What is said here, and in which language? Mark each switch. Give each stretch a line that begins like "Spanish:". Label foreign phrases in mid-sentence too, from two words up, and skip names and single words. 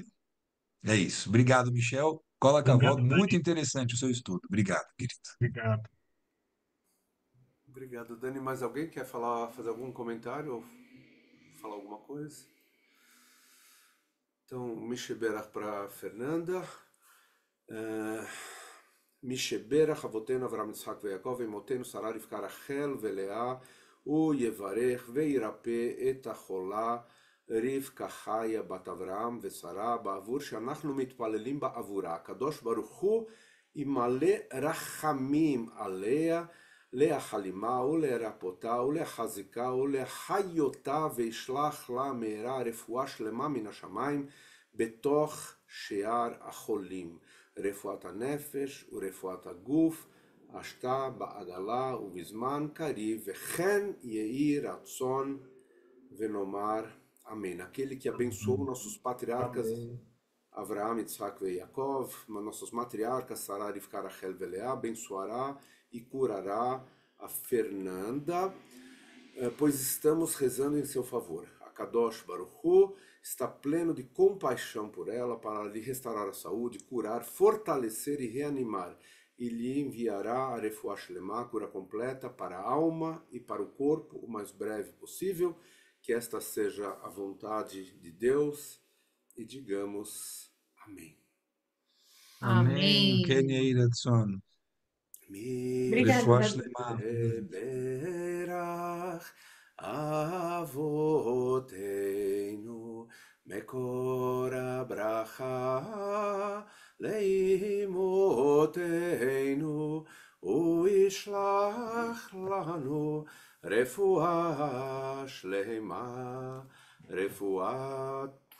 Portuguese: É isso. Obrigado, Michel. Cola Obrigado, Cavod, muito Dani. interessante o seu estudo. Obrigado, querido. Obrigado. Obrigado, Dani. Mais alguém quer fazer algum comentário ou falar alguma coisa? Então, Misheberach para Fernanda.
Hebrew: מישברך, אבותינו, אברם, יצחק ויעקב, אמותינו שרה, רבקה, רחל ולאה, הוא יברך וירפא את החולה רבקה חיה בת אברהם ושרה, בעבור שאנחנו מתפללים בעבורה. הקדוש ברוך הוא ימלא רחמים עליה, להחלימה ולרפאותה ולחזקה ולחיותה, וישלח לה מהרה רפואה שלמה מן השמיים בתוך שאר החולים. רפואת הנפש ורפואת הגוף, השתה בעגלה ובזמן קריב, וכן יהי רצון ונאמר amém.
Portuguese: Aquele que abençoou nossos patriarcas Amém. Avraham, Yitzhak e Yaakov, nossos matriarcas Sarah, Rivka, Rachel e Leá, abençoará e curará a Fernanda, pois estamos rezando em seu favor. A
Hebrew: קדוש ברוך הוא
Portuguese: está pleno de compaixão por ela para lhe restaurar a saúde, curar, fortalecer e reanimar. E lhe enviará a
Hebrew: רפואה שלמה,
Portuguese: cura completa para a alma e para o corpo o mais breve possível. Que esta seja a vontade de Deus e digamos amém. Amém. Ken Amém.
Hebrew: יהי רצון.
Portuguese: Obrigada,
Hebrew: Refuah
Portuguese: Davi.
Hebrew: Shlema. ברך אבותינו מקור הברכה לאמותינו וישלח לנו רפואה שלמה רפואת